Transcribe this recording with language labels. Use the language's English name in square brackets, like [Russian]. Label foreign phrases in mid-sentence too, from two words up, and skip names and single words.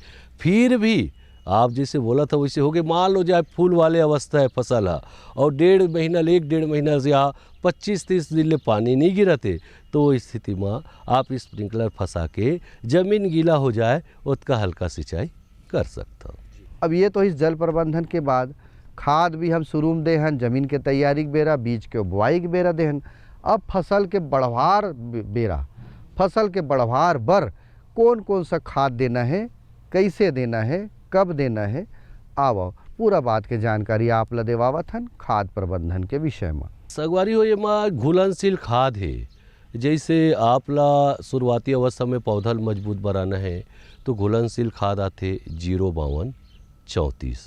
[Chhattisgarhi] फिर भी आप जैसे बोला था वैसे हो गए, मान लो जाए फूल वाले अवस्था है फसल है और 1.5 महीना से या 25-30 दिन ले पानी नहीं गिरते, तो इस स्थिति में आप स्प्रिंकलर फंसा के जमीन गीला हो जाए उसका हल्का सिंचाई कर सकता। अब ये तो इस जल प्रबंधन के बाद खाद भी हम शुरू में देहन, जमीन के तैयारी के बेरा, बीज के बुआई के बेरा देहन। अब फसल के बढ़वार बेरा, फसल के बढ़वार बर कौन कौन सा खाद देना है, कैसे देना है, कब देना है, आओ पूरा बात के जानकारी आप ला देवावत हन खाद प्रबंधन के विषय में। सगवारी हो ये में घुलनशील खाद है। जैसे आप ला शुरुआती अवस्था में पौधा मजबूत बनाना है तो घुलनशील खाद आते 052-34।